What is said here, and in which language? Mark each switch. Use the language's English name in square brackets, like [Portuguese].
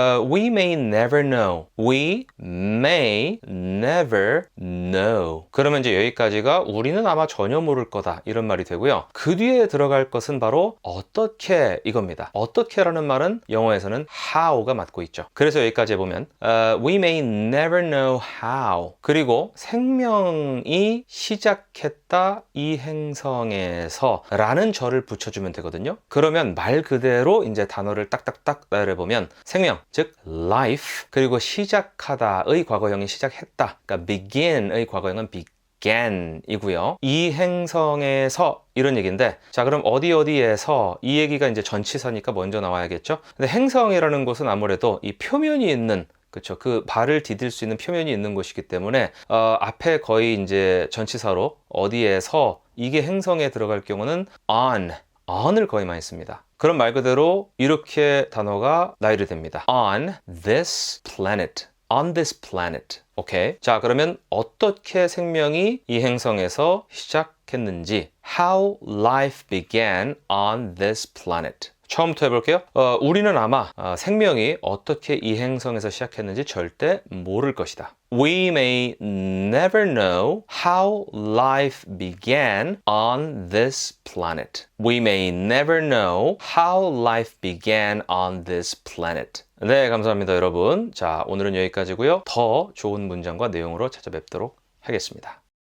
[English] We may never know. We may never know. [Korean] 그러면 이제 여기까지가 우리는 아마 전혀 모를 거다 이런 말이 되고요. 그 뒤에 들어갈 것은 바로 어떻게 이겁니다. 어떻게라는 말은 영어에서는 how가 맞고 있죠. 그래서 여기까지 보면 [English] we may never know how. [Korean] 그리고 생명이 시작했다 이 행성에서 라는 절을 붙여주면 되거든요. 그러면 말 그대로 이제 단어를 딱딱딱 나열해보면 생명, 즉 life, 그리고 시작하다의 과거형이 시작했다. 그러니까 begin의 과거형은 began이고요. 이 행성에서 이런 얘기인데 자 그럼 어디에서 이 얘기가 이제 전치사니까 먼저 나와야겠죠. 근데 행성이라는 곳은 아무래도 이 표면이 있는 그렇죠. 그 발을 디딜 수 있는 표면이 있는 곳이기 때문에 앞에 거의 이제 전치사로 어디에서 이게 행성에 들어갈 경우는 on을 거의 많이 씁니다. 그럼 말 그대로 이렇게 단어가 나열이 됩니다. [English] on this planet. 오케이. [Korean] 자, 그러면 어떻게 생명이 이 행성에서 시작했는지 [English] How life began on this planet. [Korean] 처음부터 해볼게요. 우리는 아마 생명이 어떻게 이 행성에서 시작했는지 절대 모를 것이다. [English] We may never know how life began on this planet. We may never know how life began on this planet. [Korean] 네, 감사합니다, 여러분. 자, 오늘은 여기까지고요. 더 좋은 문장과 내용으로 찾아뵙도록 하겠습니다.